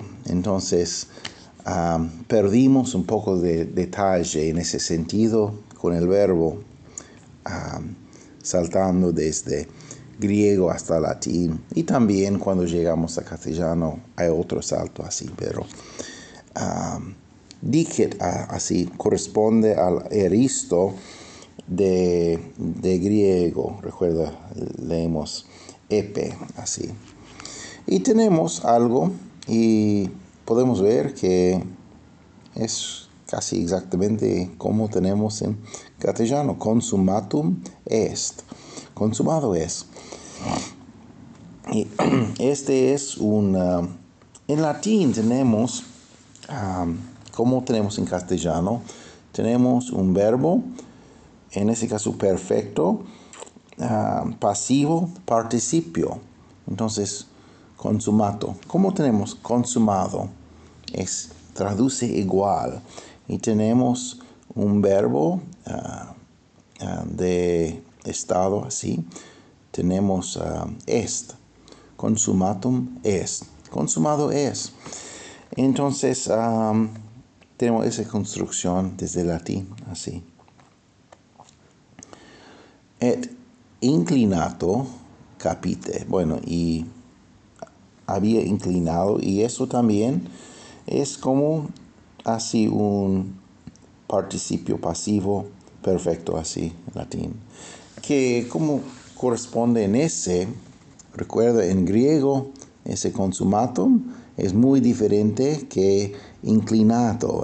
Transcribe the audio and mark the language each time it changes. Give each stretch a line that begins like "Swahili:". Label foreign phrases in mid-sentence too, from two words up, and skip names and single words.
Spanish: Entonces, perdimos un poco de detalle en ese sentido con el verbo, saltando desde griego hasta latín, y también cuando llegamos a castellano hay otro salto así, pero dicit así corresponde al eristo de griego. Recuerda, leemos epe así. Y tenemos algo y podemos ver que es casi exactamente como tenemos en castellano:
Latin: consumatum est.
Spanish: Consumado es. Y este es en latín tenemos, como tenemos en castellano, tenemos un verbo, en este caso perfecto, pasivo, participio. Entonces, consumato. ¿Cómo tenemos consumado? Traduce igual. Y tenemos un verbo de estado así.
Latin: Tenemos est. Consumatum est.
Spanish: Consumado es. Entonces, tenemos esa construcción desde el latín así.
Latin: Et inclinato capite.
Spanish: Bueno, y había inclinado, y eso también es como así un participio pasivo perfecto así en latín, que como corresponde en ese, recuerda, en griego ese consumatum es muy diferente que inclinato.